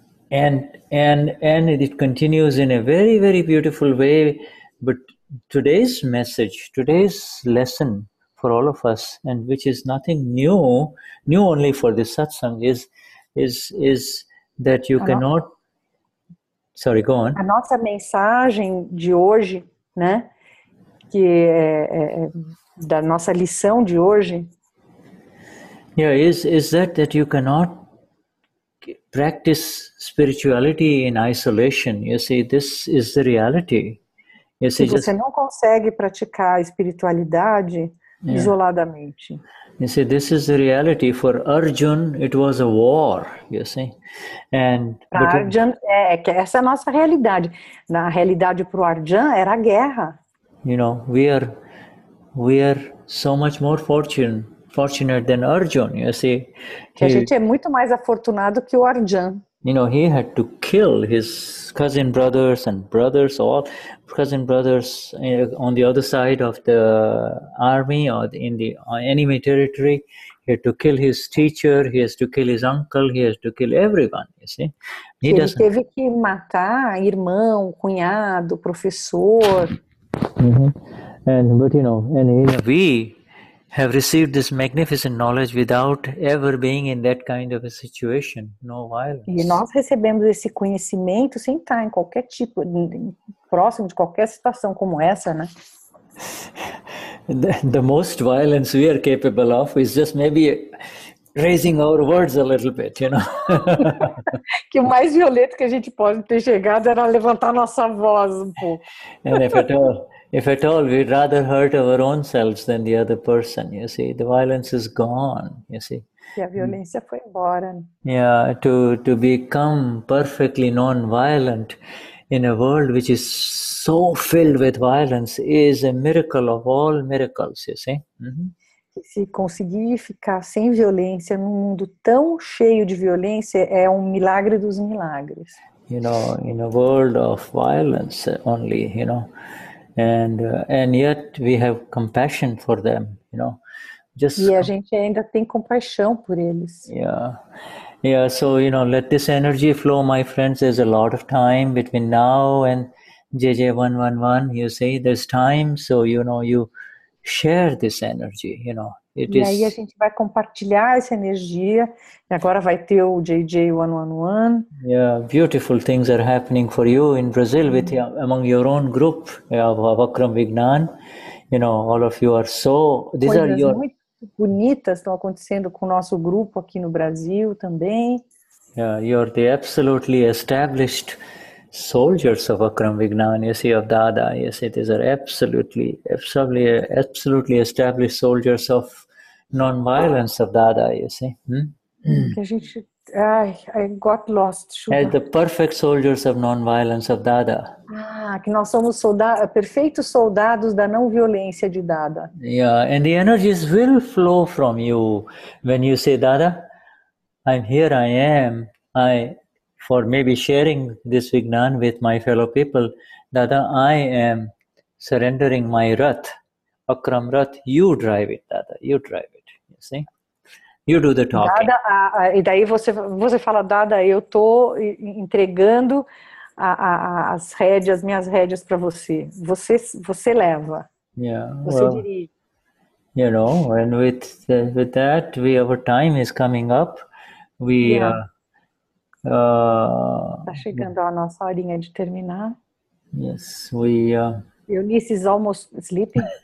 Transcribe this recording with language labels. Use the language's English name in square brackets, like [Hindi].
[English] And it continues in a very, very beautiful way. But today's message, today's lesson for all of us, and which is nothing new only for this satsang, is that you cannot. Sorry, go on. [Portuguese] A nossa mensagem de hoje, né, que é da nossa lição de hoje, [English] is that you cannot practice spirituality in isolation. You see, this is the reality. [Portuguese] Que você não consegue praticar a espiritualidade isoladamente. [English] You see, this is the reality. For Arjun, it was a war, you see. [Portuguese] Para Arjun, que essa é a nossa realidade. Na realidade, para o Arjun, era a guerra. [English] We are so much more fortunate than Arjun, you see. [Portuguese] Que a gente é muito mais afortunado que o Arjun. [English] He had to kill his cousin brothers and brothers, all cousin brothers on the other side of the army or in the enemy territory. He had to kill his teacher, he has to kill his uncle, he has to kill everyone, you see. [Portuguese] Ele teve que matar irmão, cunhado, professor. [English] But we have received this magnificent knowledge without ever being in that kind of a situation, no violence. [Portuguese] E nós recebemos esse conhecimento sem estar em qualquer tipo, próximo de qualquer situação como essa, né? [English] The most violence we are capable of is just maybe raising our words a little bit, [Portuguese] Que o mais violento que a gente pode ter chegado era levantar nossa voz um pouco. [English] And if at all, we'd rather hurt our own selves than the other person, you see. The violence is gone, you see. [Portuguese] E a violência foi embora. Né? [English] Yeah, to become perfectly non-violent in a world which is so filled with violence is a miracle of all miracles, you see. [Portuguese] Se conseguir ficar sem violência num mundo tão cheio de violência é um milagre dos milagres. [English] In a world of violence only, and yet we have compassion for them, [Portuguese] E a gente ainda tem compaixão por eles. [English] Yeah, so, let this energy flow, my friends. There's a lot of time between now and JJ111. You see, there's time, so, you share this energy, [Portuguese] E aí a gente vai compartilhar essa energia. E agora vai ter o JJ111. [English] Yeah, beautiful things are happening for you in Brazil among your own group of Akram Vignan. All of you are so... [Portuguese] Coisas muito bonitas estão acontecendo com o nosso grupo aqui no Brasil também. [English] Yeah, you're the absolutely established soldiers of Akram Vignan, you see, of Dada. Yes, these are absolutely established soldiers of non-violence of Dada, you see. [Portuguese] Que a gente... [English] I got lost. As the perfect soldiers of non-violence of Dada. [Portuguese] Que nós somos perfeitos soldados da não violência de Dada. [English] Yeah, and the energies will flow from you when you say, Dada, I'm here, I am. For maybe sharing this Vignan with my fellow people, Dada, I am surrendering my Rath, Akram Rath, you drive it, Dada, you drive it, you see? You do the talking. [Portuguese] Dada, e daí você fala, Dada, eu estou entregando as rédeas, minhas rédeas para você. Você leva. [English] Yeah, [Portuguese] você dirige. [English] And with that, our time is coming up. [Portuguese] Tá chegando a nossa horinha de terminar. [English] Yes, Eunice is almost sleeping.